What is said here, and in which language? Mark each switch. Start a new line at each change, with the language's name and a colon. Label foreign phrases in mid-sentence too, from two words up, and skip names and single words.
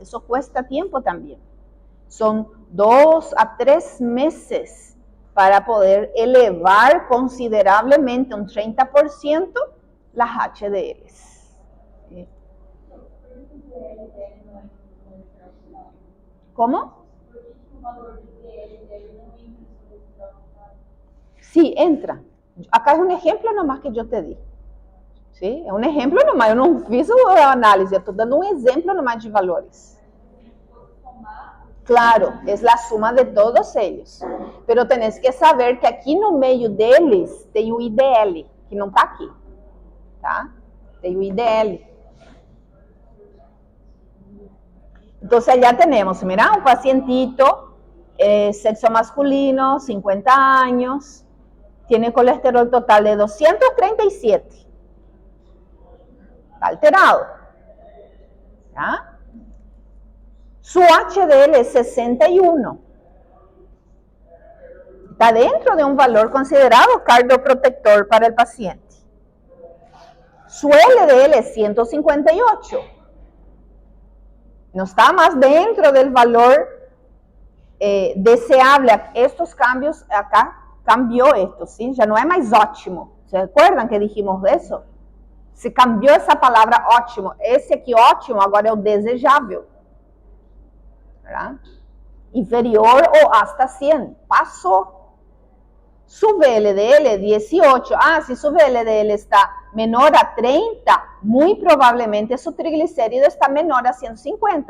Spanish: Eso cuesta tiempo también. Son 2 a 3 meses para poder elevar considerablemente, un 30%, las HDLs. ¿Cómo? Sí, entra. Acá es un ejemplo nomás que yo te di. ¿Sí?
Portuguese: É um exemplo nomás, eu não fiz a análise, eu estou dando um exemplo nomás de valores. Claro, é a suma de todos eles.
Spanish: Pero tenés que saber que
Portuguese: aqui no meio deles tem o IDL. que não está aqui, tá? Tem o IDL. Então, já temos,
Spanish: mira, um pacientito, sexo masculino, 50 años, tiene colesterol total de 237. Está alterado. ¿Ya? Su HDL es 61. Está dentro de un valor considerado cardioprotector para el paciente. Su LDL es 158. No está más dentro del valor deseable. Estos cambios acá, cambió esto, ¿sí? Ya no es más ótimo. ¿Se acuerdan que dijimos de eso?
Portuguese: Se cambiou essa palavra ótimo. Esse aqui ótimo agora é o desejável. ¿Verdad? Inferior ou hasta 100. Passou.
Spanish: Su VLDL 18. Ah, si su VLDL está menor a 30, muy probablemente su triglicérido está menor a 150.